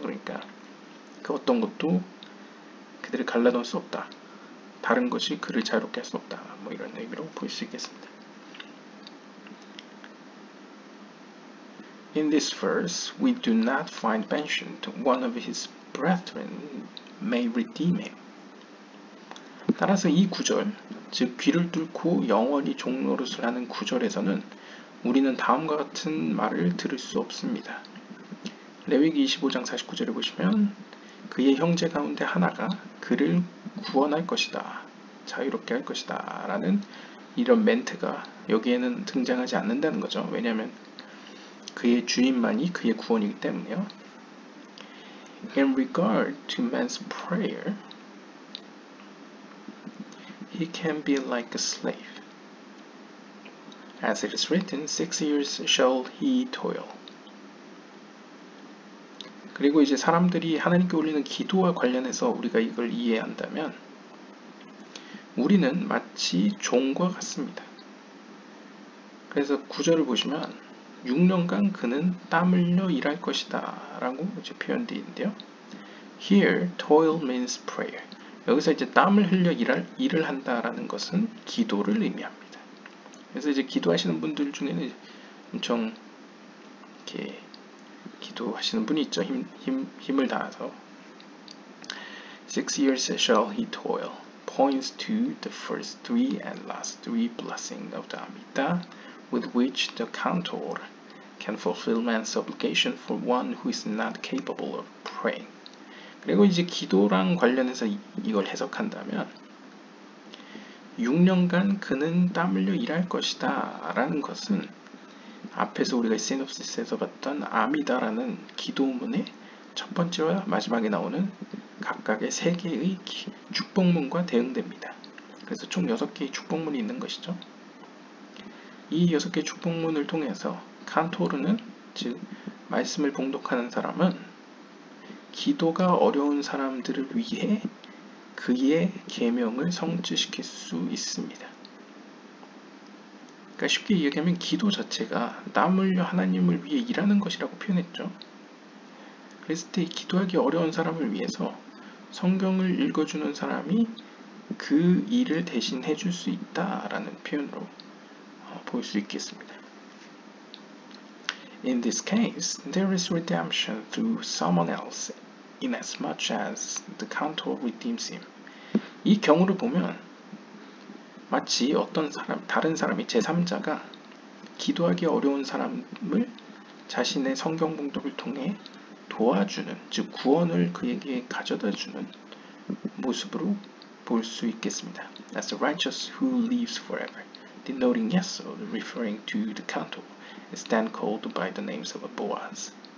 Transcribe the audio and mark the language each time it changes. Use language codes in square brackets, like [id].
[ko] 그러니까 그 어떤 것도 그들을 갈라놓을 수 없다. 다른 것이 그를 자유롭게 할 수 없다. 뭐 이런 의미로 볼 수 있겠습니다. [en] In this verse, we do not find mentioned one of his brethren may redeem him. [ko] 따라서 이 구절, 즉 귀를 뚫고 영원히 종노릇을 하는 구절에서는 우리는 다음과 같은 말을 들을 수 없습니다. 레위기 25장 49절에 보시면 그의 형제 가운데 하나가 그를 구원할 것이다. 자유롭게 할 것이다. 라는 이런 멘트가 여기에는 등장하지 않는다는 거죠. 왜냐하면 그의 주인만이 그의 구원이기 때문에요. [en] In regard to man's prayer, he can be like a slave. As it is written, 6 years shall he toil. [ko] 그리고 이제 사람들이 하나님께 올리는 기도와 관련해서 우리가 이걸 이해한다면 우리는 마치 종과 같습니다. 그래서 구절을 보시면 6년간 그는 땀 흘려 일할 것이다 라고 이제 표현되어 있는데요. [en] Here, toil means prayer. [ko] 여기서 이제 땀을 흘려 일을 한다라는 것은 기도를 의미합니다. 그래서 이제 기도하시는 분들 중에는 엄청 이렇게 기도하시는 분이 있죠. 힘을 다해서. [en] 6 years shall he toil points to the first 3 and last 3 blessings of the Amidah with which the cantor can fulfill man's obligation for one who is not capable of praying. [ko] 그리고 이제 기도랑 관련해서 이걸 해석한다면 6년간 그는 땀 흘려 일할 것이다 라는 것은 앞에서 우리가 시놉시스에서 봤던 아미다라는 기도문의 첫 번째와 마지막에 나오는 각각의 3개의 축복문과 대응됩니다. 그래서 총 6개의 축복문이 있는 것이죠. 이 6개의 축복문을 통해서 칸토르는, 즉 말씀을 봉독하는 사람은 기도가 어려운 사람들을 위해 그의 계명을 성취시킬 수 있습니다. 그러니까 쉽게 이야기하면 기도 자체가 땀 흘려 하나님을 위해 일하는 것이라고 표현했죠. 그랬을 때 기도하기 어려운 사람을 위해서 성경을 읽어주는 사람이 그 일을 대신 해줄 수 있다라는 표현으로 볼 수 있겠습니다. [en] In this case, there is redemption through someone else, inasmuch as the cantor redeems him. [ko] 이 경우를 보면 마치 어떤 사람, 다른 사람이 제3자가 기도하기 어려운 사람을 자신의 성경 봉독을 통해 도와주는, 즉 구원을 그에게 가져다주는 모습으로 볼 수 있겠습니다. [en] As the righteous who lives forever, denoting Yesod, referring to the cantor, is then called by the names of Boaz.